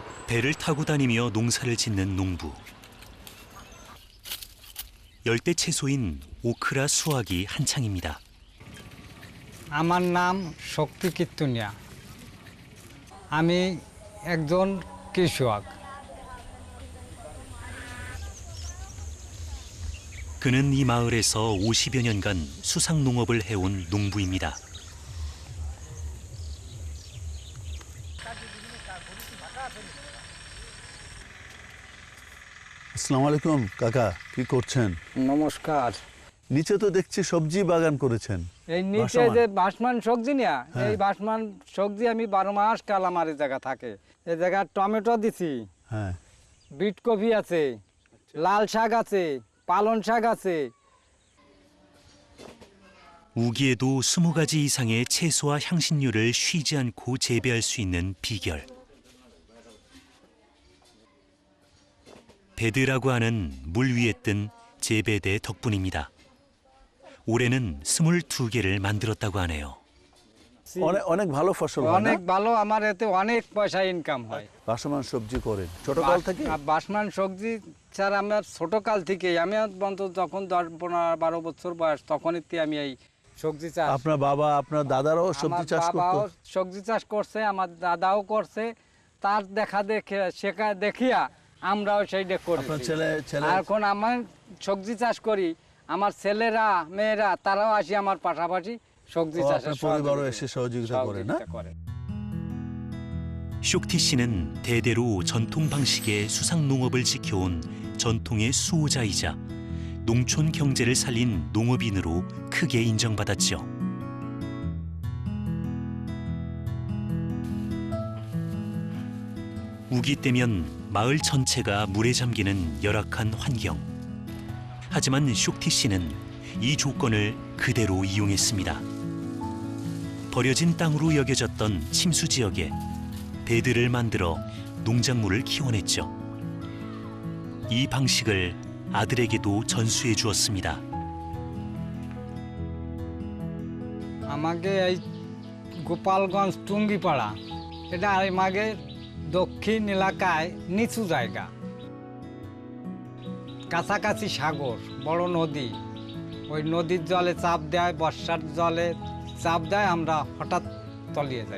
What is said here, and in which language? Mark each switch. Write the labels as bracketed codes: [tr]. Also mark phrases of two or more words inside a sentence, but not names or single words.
[ko] 배를 타고 다니며 농사를 짓는 농부. 열대 채소인 오크라 수확이 한창입니다. [bn] আমার নাম শক্তি কীর্তনিয়া। আমি একজন কৃষক। [ko] 그는 이 마을에서 50여 년간 수상 농업을 해온 농부입니다. [bn] আসসালামু আলাইকুম কাকা, কি করছেন? নমস্কার। নিচে তো দেখছি সবজি বাগান করেছেন। এই নিচে বাসমান। যে বাসমান সবজি নিয়া, হ্যাঁ। এই বাসমান সবজি আমি 12 মাস কাল আমার এই জায়গা থাকে। এই জায়গা টমেটো দিছি, হ্যাঁ, বিট কপি আছে, লাল শাক আছে, পালং শাক আছে। [ko] 우기에도 20가지 이상의 채소와 향신료를 쉬지 않고 재배할 수 있는 비결. 베드라고 하는 물 위에 뜬 재배대 덕분입니다. 올해는 22개를 만들었다고 하네요. [bn] অনেক অনেক ভালো ফসল হয় না? অনেক ভালো, আমার এতে অনেক পয়সা ইনকাম হয়। বাসমান সবজি করেন ছোটকাল থেকে? বাসমান সবজি স্যার আমার ছোটকাল থেকে, আমি বন্ধু যখন 10-15-12 বছর বয়স তখনই আমি এই সবজি চাষ। আপনার বাবা আপনার দাদারাও সবজি আমার চাষ করতো? বাবাও সবজি চাষ করছে, আমার দাদাও করছে। তার দেখা দেখে শেখা দেখিয়া আমরাও সেইটা করি। আপনার ছেলে এখন আমার সবজি চাষ করি, আমার ছেলেরা মেয়েরা তারাও আসি আমার পাশাপাশি সবজি চাষে আপনার পরিবারও এসে সহযোগিতা করে না? [ko] 쇼티 씨는 대대로 전통 방식의 수상 농업을 지켜온 전통의 수호자이자 농촌 경제를 살린 농업인으로 크게 인정받았죠. 우기 때면 마을 전체가 물에 잠기는 열악한 환경. 하지만 쇼티 씨는 이 조건을 그대로 이용했습니다. 버려진 땅으로 여겨졌던 침수 지역에 배드를 만들어 농작물을 키워냈죠. 이 방식을 아들에게도 전수해 주었습니다. [bn] আমাকে এই গোপালগঞ্জ টুঙ্গিপাড়া, এটা আমাকে দক্ষিণ এলাকায় নিচু জায়গা, কাছাকাছি সাগর, বড় নদী। ওই নদীর জলে চাপ দেয়, বর্ষার জলে চাপ দেয়, আমরা হঠাৎ তলিয়ে যাই।